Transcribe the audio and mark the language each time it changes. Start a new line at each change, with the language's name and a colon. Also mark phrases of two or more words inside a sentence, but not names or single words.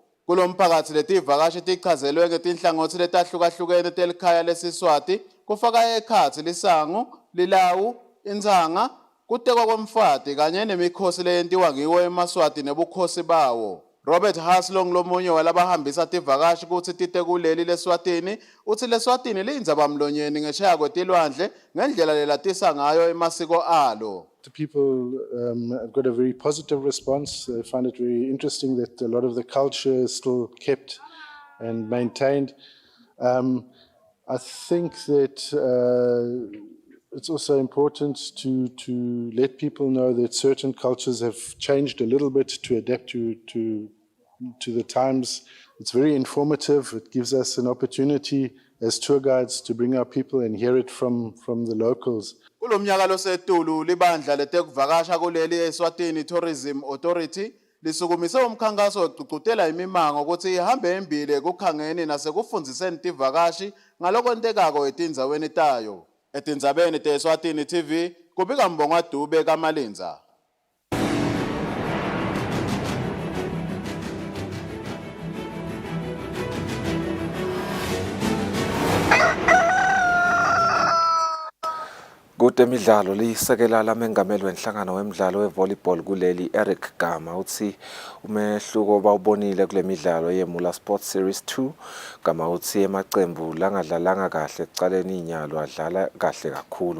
Swati: Kulo mphakathi letivakashi tichazelwe ngetinhlangothi letahlukahlukene telikhaya lesiswati kufaka ekhatsi lisangu, lilawu, intsanga, kutekwa kwemfati kanye nemikhosi leyentiwa ngiwo emaswati nebukhosi bawo. Robert Haslong lomunye walabahambisa tivakashi kutsi tite kuleli leSwatini utsi leSwatini liyindzabamlonyeni ngesheya kwetilwandle ngendlela lelatisa ngayo emasiko alo.
English: The people have got a very positive response. They find it very interesting that a lot of the culture is still kept and maintained. I think that it's also important to let people know that certain cultures have changed a little bit to adapt to the times. It's very informative. It gives us an opportunity as tour guides to bring our people and hear it from the locals.
Swati: Kulomnyaka losetulu libandla letekuvakasha kuleli eSwatini Tourism Authority lisukumise umkhankaso wekuqhuqhutela imimango ukuthi ihambe embili ekukhangeni nasekufundziseni tivakashi ngalokwentekako etindzaweni tayo. Etindzabeni teSwatini TV kubika Mbongwa Dube kaMalinza. Kutemidlalo lisekela lamengameli wenhlangano wemidlalo wevolleyball kuleli Eric Gama uthi umehluko bawubonile kule midlalo yeMula Sports Series 2 Gama uthi emacembu langadlalanga kahle ekucaleni inyalo adlala kahle kakhulu.